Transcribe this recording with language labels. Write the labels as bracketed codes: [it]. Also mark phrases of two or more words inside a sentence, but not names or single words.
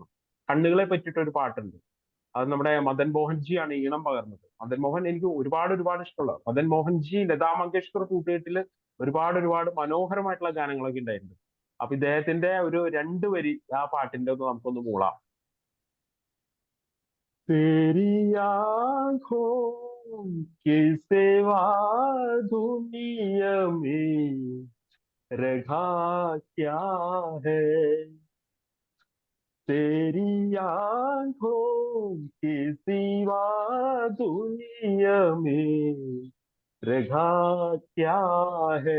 [ml] കണ്ണുകളെ പറ്റിയിട്ട് ഒരു പാട്ടുണ്ട്. അത് നമ്മുടെ മദൻ മോഹൻജിയാണ് ഈണം പകർന്നത്. മദൻ മോഹൻ എനിക്ക് ഒരുപാട് ഇഷ്ടമുള്ള. മദൻ മോഹൻജി ലതാ മങ്കേഷ്കർ കൂട്ടുകെട്ടില് ഒരുപാട് മനോഹരമായിട്ടുള്ള ഗാനങ്ങളൊക്കെ ഉണ്ടായിട്ടുണ്ട്. അപ്പൊ ഇദ്ദേഹത്തിന്റെ ഒരു 2 വരി ആ പാട്ടിന്റെ ഒന്ന് നമുക്കൊന്ന് മൂളാം. [hi] तेरी आँखों के सिवा दुनिया में रखा क्या है, तेरी आँखों के सिवा दुनिया में रखा क्या है,